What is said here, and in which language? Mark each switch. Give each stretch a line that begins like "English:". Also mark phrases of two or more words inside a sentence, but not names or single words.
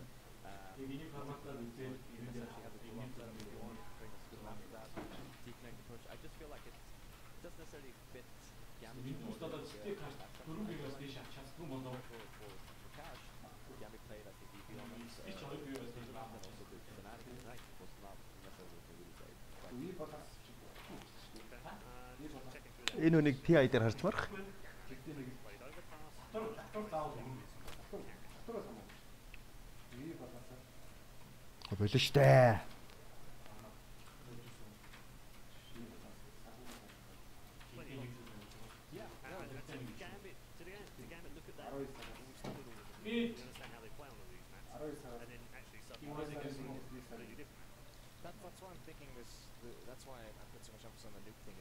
English: You essentially have the dual up that you want, bring us good after that, deconnect the push. I just feel like it doesn't necessarily fit Gambit for cash. Gambit played at the DP on it, and also the Fnatic tonight was not necessarily what they really played.
Mongolian: Энэ үнийг TI дээр харж марах. Болоо штэ.
English: Gambit look at that. We understand how they play on all these maps. And then actually sometimes it goes completely different. That's why I'm thinking that's why I put so much emphasis on the nuke thing.